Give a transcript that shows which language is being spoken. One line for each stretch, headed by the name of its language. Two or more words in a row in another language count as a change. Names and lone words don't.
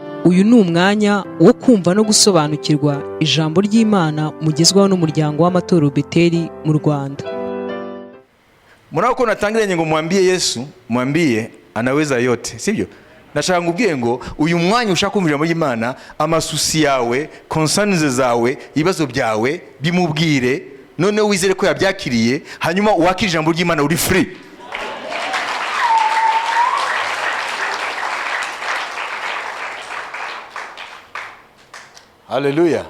Kinyarwanda: Uyu ni umwanya wo kumva no gusobanukirwa ijambo ry'Imana mugezwaho n'umuryango w'amatorero Beteli mu Rwanda. Murako ko natangiranye ngo
Swahili: mwambie Yesu, mwambie anaweza yote, sivyo?
Kinyarwanda: Nashaka ngubwiye ngo uyu mwanya ushaka kumva ijambo ry'Imana, amasusi yawe, concerns zawe, ibibazo byawe bimubwire, none wizere ko yabyakiriye, hanyuma wakira ijambo ry'Imana uri free. Hallelujah.